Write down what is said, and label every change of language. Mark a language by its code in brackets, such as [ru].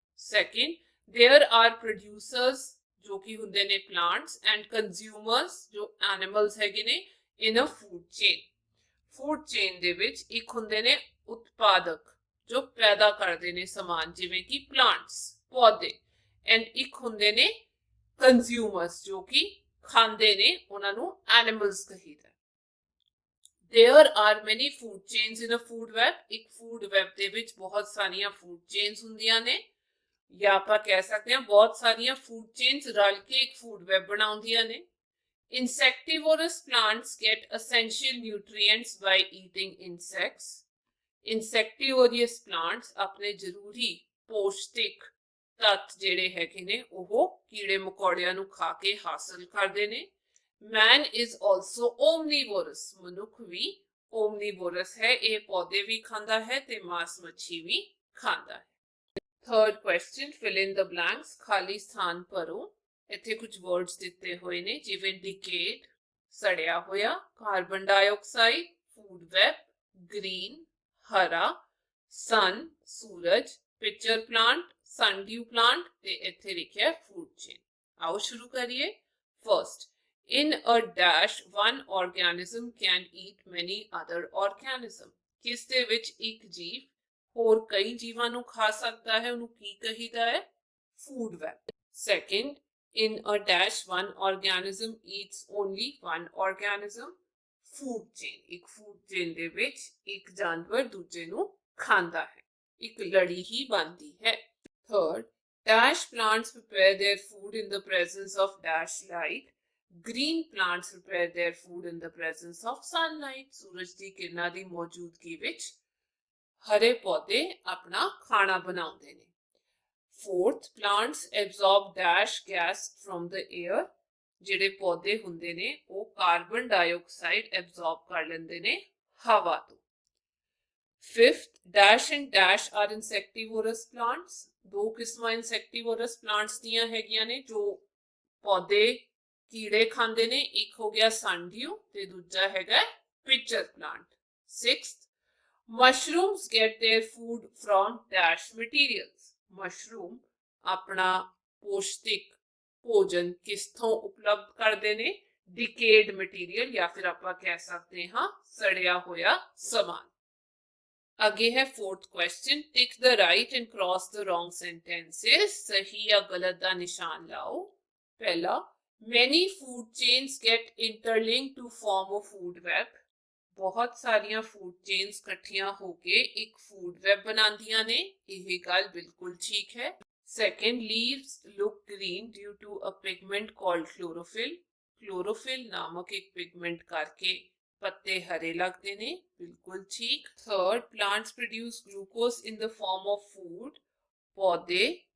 [en] second, there are producers [pa] ਜੋ ਕਿ ਹੁੰਦੇ ਨੇ [en] plants, and consumers [pa] ਜੋ [en] animals [pa] ਹੈਗੇ ਨੇ [en] In a food chain. [pa] ਫੂਡ ਚੇਨ ਦੇ ਵਿੱਚ ਇੱਕ ਹੁੰਦੇ ਨੇ ਉਤਪਾਦਕ ਜੋ ਪੈਦਾ ਕਰਦੇ ਨੇ ਸਮਾਨ, ਜਿਵੇਂ ਕਿ ਪਲਾਂਟਸ, ਪੌਦੇ. ਐਂਡ ਇੱਕ ਹੁੰਦੇ ਨੇ ਕੰਜ਼ਿਊਮਰਸ ਜੋ ਕਿ ਖਾਂਦੇ ਨੇ, ਉਹਨਾਂ ਨੂੰ animals ਕਹੀਦਾ. [en] There are many food chains in a food web. [pa] ਇੱਕ food web ਦੇ ਵਿੱਚ ਬਹੁਤ ਸਾਰੀਆਂ food chains ਹੁੰਦੀਆਂ ਨੇ, ਜਾਂ ਆਪਾਂ ਕਹਿ ਸਕਦੇ ਹਾਂ ਬਹੁਤ ਸਾਰੀਆਂ food chains ਰਲ ਕੇ ਇੱਕ food web ਬਣਾਉਂਦੀਆਂ ਨੇ. [en] Insectivorous plants get essential nutrients by eating insects. [pa] Insectivorous plants ਆਪਣੇ ਜ਼ਰੂਰੀ ਪੌਸ਼ਟਿਕ ਤੱਤ ਜਿਹੜੇ ਹੈਗੇ ਨੇ ਉਹ ਕੀੜੇ ਮਕੌੜਿਆਂ ਨੂੰ ਖਾ ਕੇ ਹਾਸਲ ਕਰਦੇ ਨੇ. [en] Man is also omnivorous. [pa] ਮਨੁੱਖ ਵੀ omnivorous ਹੈ, ਇਹ ਪੌਦੇ ਵੀ ਖਾਂਦਾ ਹੈ ਤੇ ਮਾਸ ਮੱਛੀ ਵੀ ਖਾਂਦਾ ਹੈ. [en] Third question, fill in the blanks. [pa] ਖਾਲੀ ਸਥਾਨ ਭਰੋ. ਇੱਥੇ ਕੁਝ words ਦਿੱਤੇ ਹੋਏ ਨੇ, ਜਿਵੇਂ decayed ਸੜਿਆ ਹੋਇਆ, carbon dioxide, food web green ਹਰਾ, sun ਸੂਰਜ, pitcher plant sundew plant ਤੇ ਇੱਥੇ ਲਿਖਿਆ food chain. ਆਓ ਸ਼ੁਰੂ ਕਰੀਏ. [en] First, in a dash one organism can eat many other organisms. [pa] ਕਿਸ ਦੇ ਵਿੱਚ ਇੱਕ ਜੀਵ ਹੋਰ ਕਈ ਜੀਵਾਂ ਨੂੰ ਖਾ ਸਕਦਾ ਹੈ, ਉਹਨੂੰ ਕੀ ਕਹੀਦਾ ਹੈ? [en] Food web. Second, in a dash one organism eats only one organism. Food chain. [pa] ਇੱਕ food chain ਦੇ ਵਿੱਚ ਇੱਕ ਜਾਨਵਰ ਦੂਜੇ ਨੂੰ ਖਾਂਦਾ ਹੈ, ਇੱਕ ਲੜੀ ਹੀ ਬਣਦੀ ਹੈ. [en] Third, dash plants prepare their food in the presence of dash light. Green plants prepare their food in the presence of sunlight. [pa] ਸੂਰਜ ਦੀ ਕਿਰਨਾਂ ਦੀ ਮੌਜੂਦਗੀ ਵਿੱਚ ਹਰੇ ਪੌਦੇ ਆਪਣਾ ਖਾਣਾ ਬਣਾਉਂਦੇ ਨੇ. [en] Fourth, plants absorb dash gas from the air. [pa] ਜਿਹੜੇ ਪੌਦੇ ਹੁੰਦੇ ਨੇ ਉਹ ਕਾਰਬਨ ਡਾਈਆਕਸਾਈਡ ਐਬਜ਼ੌਰਬ ਕਰ ਲੈਂਦੇ ਨੇ ਹਵਾ ਤੋਂ. [en] Fifth, dash and dash are insectivorous plants. [pa] ਦੋ ਕਿਸਮਾਂ insectivorous plants ਦੀਆਂ ਹੈਗੀਆਂ ਨੇ ਜੋ ਪੌਦੇ ਕੀੜੇ ਖਾਂਦੇ ਨੇ. ਇੱਕ ਹੋ ਗਿਆ sundew ਤੇ ਦੂਜਾ ਹੈਗਾ pitcher plant. [en] Sixth, mushrooms get their food from dash materials. [pa] Mushroom ਆਪਣਾ ਪੌਸ਼ਟਿਕ ਭੋਜਨ ਕਿਸਥੋਂ ਉਪਲਬਧ ਕਰਦੇ ਨੇ? decayed material ਜਾਂ ਫਿਰ ਆਪਾਂ ਕਹਿ ਸਕਦੇ ਹਾਂ ਸੜਿਆ ਹੋਇਆ ਸਮਾਨ. ਅੱਗੇ ਹੈ [en] fourth question, tick the right and cross the wrong sentences. [pa] ਸਹੀ ਜਾਂ ਗਲਤ ਦਾ ਨਿਸ਼ਾਨ ਲਾਓ. ਪਹਿਲਾ, [en] many food chains get interlinked to form a food web. [pa] ਬਹੁਤ ਸਾਰੀਆਂ food chains ਇਕੱਠੀਆਂ ਹੋ ਕੇ ਇੱਕ food web ਬਣਾਉਂਦੀਆਂ ਨੇ, ਇਹ ਗੱਲ ਬਿਲਕੁਲ ਠੀਕ ਹੈ. [en] Second, leaves look green due to a pigment called chlorophyll. [pa] Chlorophyll ਨਾਮਕ ਇੱਕ pigment ਕਰਕੇ ਪੱਤੇ ਹਰੇ ਲੱਗਦੇ ਨੇ, ਬਿਲਕੁਲ ਠੀਕ. [en] Third, plants produce glucose in the form of food. [pa] ਪੌਦੇ